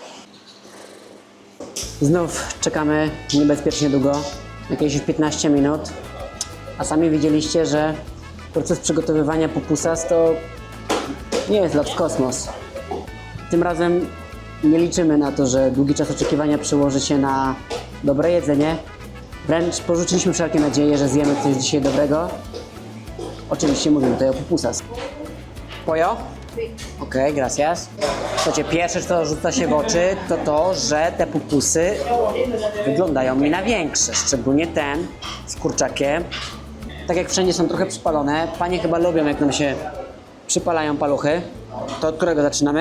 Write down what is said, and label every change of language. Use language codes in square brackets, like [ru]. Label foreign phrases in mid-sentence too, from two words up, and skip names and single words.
[pl] Znów czekamy niebezpiecznie długo, jakieś 15 minut, a sami widzieliście, że proces przygotowywania pupusas to nie jest lot w kosmos. Tym razem nie liczymy na to, że długi czas oczekiwania przełoży się na dobre jedzenie. Wręcz porzuciliśmy wszelkie nadzieje, że zjemy coś dzisiaj dobrego. Oczywiście mówimy tutaj o pupusas. [es] Pollo? Okej, gracias. [pl] Słuchajcie, pierwsze, co rzuca się w oczy, to to, że te pupusy wyglądają mi na większe. Szczególnie ten z kurczakiem. Tak jak wszędzie są trochę przypalone. Panie chyba lubią, jak nam się przypalają paluchy. To od którego zaczynamy?